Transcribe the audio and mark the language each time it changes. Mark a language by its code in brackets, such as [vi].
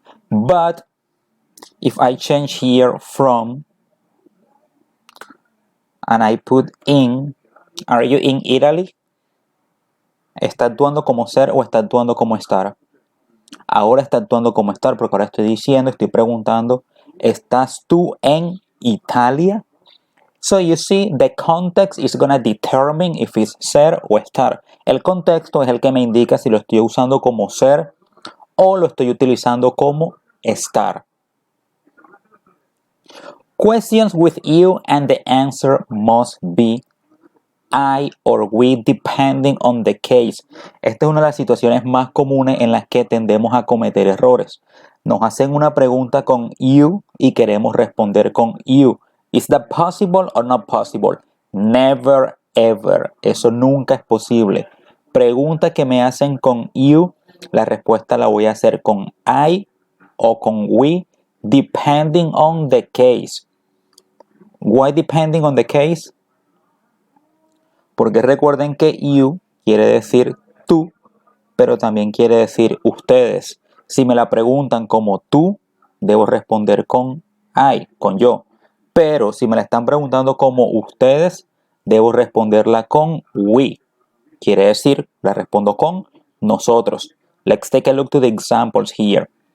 [en] But if I change here from and I put in, are you in Italy? [es] ¿Está actuando como ser o está actuando como estar? Ahora está actuando como estar porque ahora estoy preguntando, ¿estás tú en Italia? [en] So you see, the context is gonna determine if it's ser o estar. [es] El contexto es el que me indica si lo estoy usando como ser o lo estoy utilizando como estar. [en] Questions with you and the answer must be I or we depending on the case. [es] Esta es una de las situaciones más comunes en las que tendemos a cometer errores. Nos hacen una pregunta con you y queremos responder con you. [en] Is that possible or not possible? Never ever. [es] Eso nunca es posible. Pregunta que me hacen con you, la respuesta la voy a hacer con I o con we [en] depending on the case. Why depending on the case? [es] Porque recuerden que you quiere decir tú, pero también quiere decir ustedes. Si me la preguntan como tú, debo responder con I, con yo. Pero si me la están preguntando como ustedes, debo responderla con we. Quiere decir, la respondo con nosotros. [en] Let's take a look to the examples here.